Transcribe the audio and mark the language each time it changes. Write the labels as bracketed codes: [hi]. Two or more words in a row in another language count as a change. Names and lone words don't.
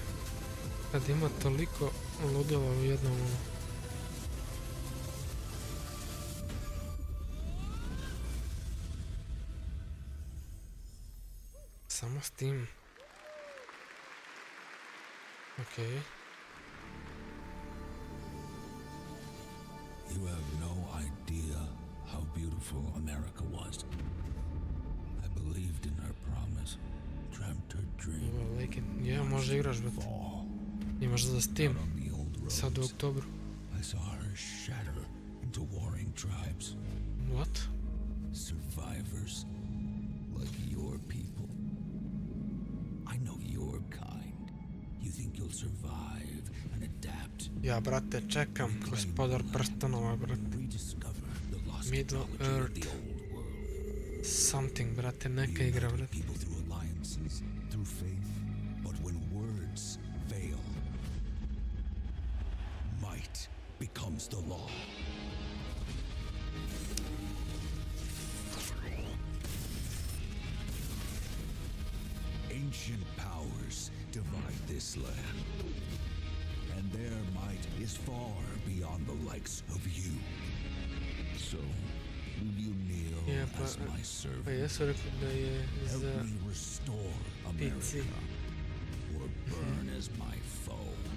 [sr] Kad ima toliko ludila u jednom ono. Samo s tim. Okej. [en] You have no idea how beautiful America was. I believed in her promise, dreamt her dream. [sr] Ja, može igraš, brate. Imaš za Steam. Sad u oktobru. [en] I saw her shatter into warring tribes. What? Survivors, like your people. I know your kind. You think you'll survive and adapt? [sr] Ja, brate, čekam Gospodar prstenova, brate. [en] Middle Earth. Something, [sr] brate, neka igra, brate. [en] People through alliances, through faith. But when words fail, might becomes the law. Ancient powers divide this land, and their might is far beyond the likes of you. So, will you kneel as my servant? [sr] Pa jesu rekli da je za [en] Help me restore America, or burn as my foe.